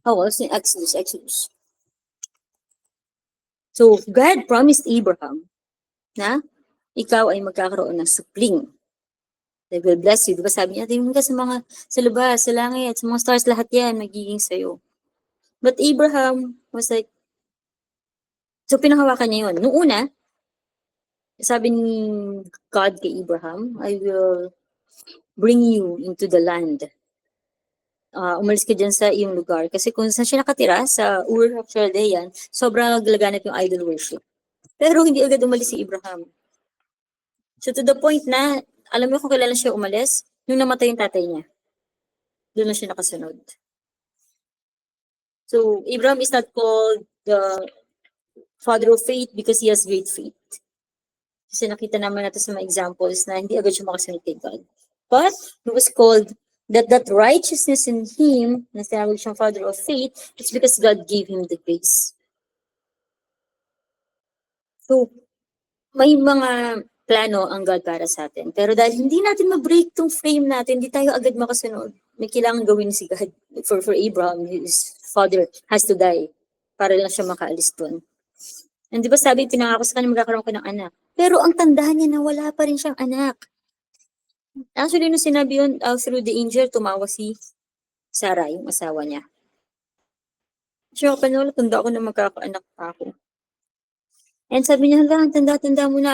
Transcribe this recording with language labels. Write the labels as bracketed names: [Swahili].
[Filipino] Si Exodus. So, [English] God promised [Filipino] Abraham na ikaw ay magkakaroon ng supling. [English] They will bless you. [Filipino] Diba sabi niya, tingin ka sa labas, sa langit, sa mga stars, lahat yan, magiging sa'yo. [English] But Abraham was like, so [Filipino] pinahawakan niya yun. Noong una, sabi ni God kay Abraham, [English] I will bring you into the land [Filipino] umalis ka dyan sa iyong lugar. Kasi kung saan siya nakatira, sa Ur of Chaldean, sobrang laganap yung idol worship. Pero hindi agad umalis si Abraham. So to the point na, alam mo kung kailan siya umalis? Nung namatay yung tatay niya. Doon na siya nakasunod. [English] So Abraham is not called the father of faith because he has great faith. [Filipino] Kasi nakita naman natin sa mga examples na hindi agad siya makasunod kay God. [English] But he was called that righteousness in him, [Filipino] na tinawag siyang [English] father of faith, it's because God gave him the grace. [Filipino] So, may mga plano ang God para sa atin. Pero dahil hindi natin ma-break tong frame natin, hindi tayo agad makasunod. May kailangan gawin si God. [English] For Abraham, his father has to die [Filipino] para lang siya makaalis doon. And di ba sabi, pinangako sa kanya magkakaroon ka ng anak. Pero ang tandaan niya na wala pa rin siyang anak. Actually, nung sinabi yun, through the angel, tumawa si Sarah, yung asawa niya. Siya, wala, tanda ako na magkakaanak pa ako. And sabi niya, hanggang tanda-tanda mo na.